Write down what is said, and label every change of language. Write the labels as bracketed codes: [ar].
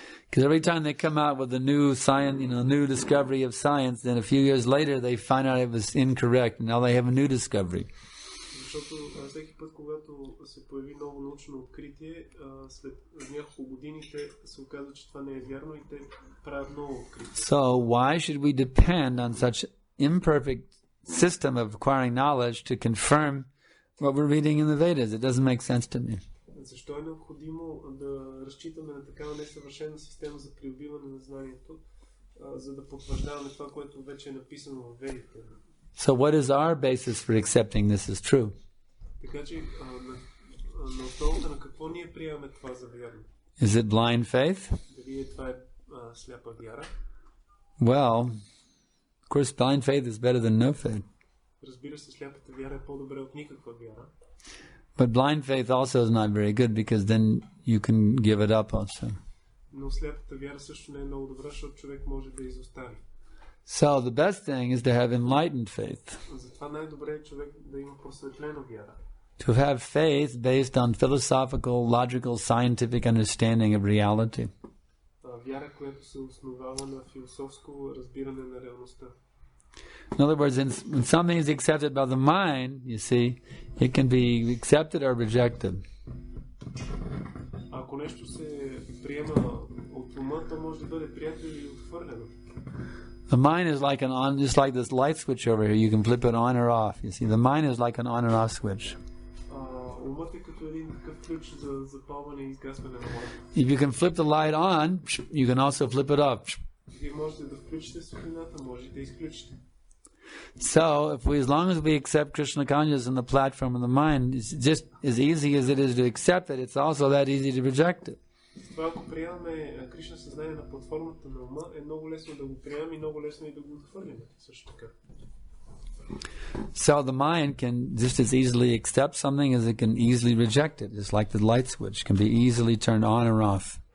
[en] Because every time they come out with a new science, new discovery of science, then a few years later they find out it was incorrect, and now they have a new discovery. [bg] Защото всеки път, когато се появи ново научно откритие, след няколко години се оказва, че това не е вярно и те правят ново откритие. [en] So why should we depend on such imperfect system of acquiring knowledge to confirm what we're reading in the Vedas? It doesn't make sense to me. [bg] Защо е необходимо да разчитаме на такава несъвършена система за придобиване на знанието, за да потвърждаваме това, което вече е написано в Ведите? [en] So what is our basis for accepting this as true? [bg] Така че на основата на какво ние приемаме това за вярно? [en] Is it blind faith? [bg] Дали това е сляпа вяра? [en] Well, of course, blind faith is better than no faith. [bg] Разбира се, сляпата вяра е по-добре от никаква вяра. [en] But blind faith also is not very good because then you can give it up also. [bg] Но сляпата вяра също не е много добра, защото човек може да изостави. [en] So the best thing is to have enlightened faith. [bg] Затова най-добре е човек да има просветлена вяра. [en] To have faith based on philosophical, logical, scientific understanding of reality. [bg] Вяра, която се основава на философско разбиране на реалността. [en] In other words, when something is accepted by the mind, you see, it can be accepted or rejected. [bg] Ако нещо се приема от ума, то може да бъде прието или отхвърлено. [en] The mind is like just like this light switch over here. You can flip it on or off. You see, the mind is like an on and off switch. [bg] Умът е като един такъв ключ за запалване и изгасване на лампа. [en] If you can flip the light on, you can also flip it off. [bg] Вие можете да включите светлината, можете да изключите. [en] So, as long as we accept Krishna consciousness in the platform of the mind, it's just as easy as it is to accept it, it's also that easy to reject it. [bg] Това, ако приемаме Кришна съзнание на платформата на ума, е много лесно да го приемем и много лесно и да го отхвърлим. Също така. [en] So the mind can just as easily accept something as it can easily reject it. It's like the light switch can be easily turned on or off.